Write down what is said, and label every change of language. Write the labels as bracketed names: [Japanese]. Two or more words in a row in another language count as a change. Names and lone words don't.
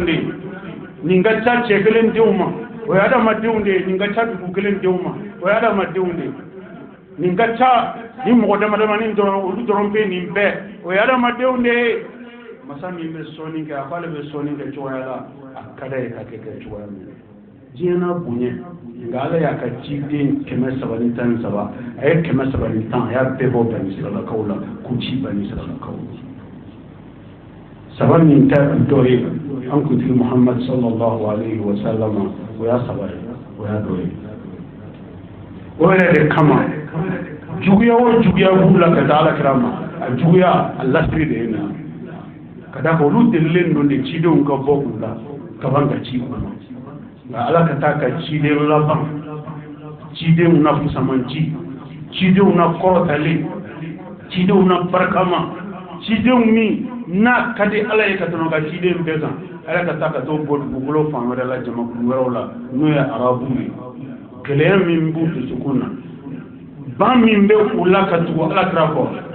[Bambara] de nin ka ca cɛ kelen denw ma o ye adamadenw de nin ka ca dugu kelen denw ma o ye adamadenw de nin ka ca ni mɔgɔ damadamanin dɔrɔn olu dɔrɔn bɛ nin bɛɛ o ye adamadenw de masa min bɛ sɔnni kɛ a ko ale bɛ sɔnni kɛ cogoya la a ka d'a ye ka kɛ cogoya min na diɲɛ n'a bonya nka ala y'a ka ciden 313 a ye 310 a y'a bɛɛ bɔ bani Israilakaw la k'u ci bani Israilakaw saba min tɛ dɔ ye an kuntigi Muhammad [Arabic] صلى الله عليه وسلم [Bambara] o y'a saba ye o y'a dɔ ye o yɛrɛ de kama juguya o juguya b'u la ka taa alakira ma a juguya a lasiri de ye na ka da kan olu delilen don de cidenw ka bɔ u la ka ban ka ci kɔnɔ nka ala ka taa ka ciden laban cidenw na fusamanci cidenw na kɔrɔtalen cidenw na barikama cidenw min n'a ka di ala ye ka tɛmɛ ka ciden bɛɛ kan ala ka taa ka t'o bɔ dugukolo fan wɛrɛ la jamakulu wɛrɛw la n'o ye arabu ye gɛlɛya min b'u dusukun na ban min bɛ u la ka tugu alakira kɔ